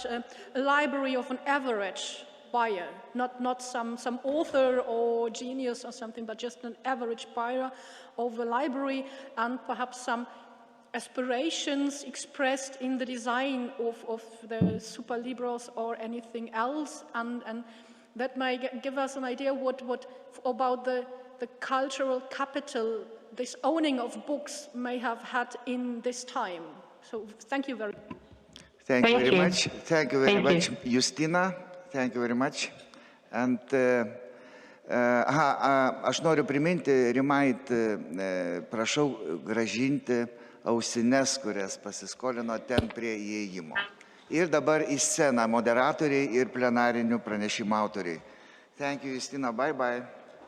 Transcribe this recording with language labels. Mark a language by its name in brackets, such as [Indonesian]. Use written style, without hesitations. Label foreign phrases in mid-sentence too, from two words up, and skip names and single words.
[English] a library of an average buyer, not some author or genius or something, but just an average buyer of a library, and perhaps some aspirations expressed in the design of the [Latin] super libros [English] or anything else, and that might give us an idea what about the cultural capital this owning of books may have had in this time. So thank you very much. Thank you very much. Thank you very much, Justina. Thank you very much. [Lithuanian] And aš noriu priminti, Rimait, prašau grąžinti ausines, kurias pasiskolino ten prie įėjimo. Ir dabar į sceną moderatoriai ir plenarinių pranešimų autoriai. [English] Thank you, Justina. Bye-bye.